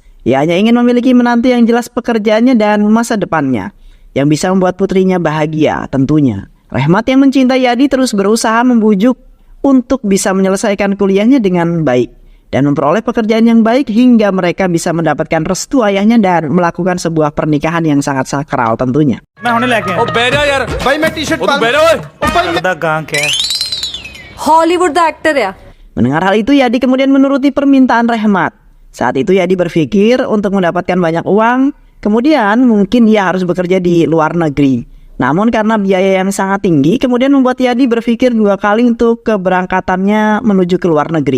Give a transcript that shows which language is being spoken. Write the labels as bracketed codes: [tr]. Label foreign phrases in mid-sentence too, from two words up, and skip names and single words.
[id] Ia hanya ingin memiliki menantu yang jelas pekerjaannya dan masa depannya, yang bisa membuat putrinya bahagia tentunya. Rehmat yang mencintai Yadi terus berusaha membujuk untuk bisa menyelesaikan kuliahnya dengan baik dan memperoleh pekerjaan yang baik hingga mereka bisa mendapatkan restu ayahnya dan melakukan sebuah pernikahan yang sangat sakral tentunya. [pa] ਹਾਲੀਵੁੱਡ ਦਾ ਐਕਟਰ ਆ. [id] Mendengar hal itu, Yadi kemudian menuruti permintaan Rehmat. Saat itu Yadi berpikir untuk mendapatkan banyak uang, kemudian mungkin ia harus bekerja di luar negeri. Namun karena biaya yang sangat tinggi, kemudian membuat Yadi berpikir 2 kali untuk keberangkatannya menuju ke luar negeri.